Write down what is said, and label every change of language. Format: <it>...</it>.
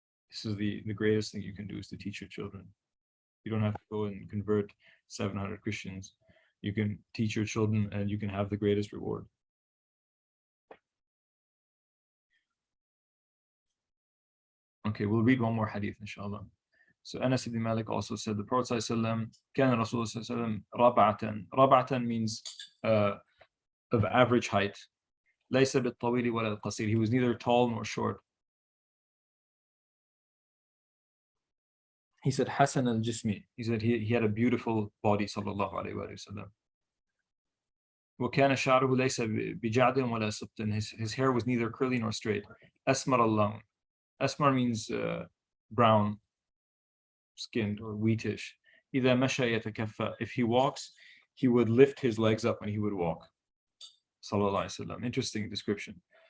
<en>This is the greatest thing you can do, is to teach your children. You don't have to go and convert 700 Christians. You can teach your children and you can have the greatest reward. Okay, we'll read one more hadith, inshallah. So Anas ibn Malik also said the Prophet ﷺ,</en> <ar>كان رسول الله صلى الله عليه وسلم ربعة.</ar> <en>ربعة means of average height.</en> <ar>ليس بالطويل ولا القصير.</ar> <en>He was neither tall nor short. He said Hasan al-Jismi. He said he had a beautiful body, sallallahu alayhi wa sallam.</en> <ar>وكان شعره ليس بجعد ولا سبط.</ar> <en>His hair was neither curly nor straight.</en> <ar>أسمر اللون.</ar> <en>Asmar means brown skinned or wheatish.</en> <ar>إذا مشى يتكفى.</ar> <en>If he walks, he would lift his legs up when he would walk. Sallallahu alayhi wa sallam. Interesting description.</en>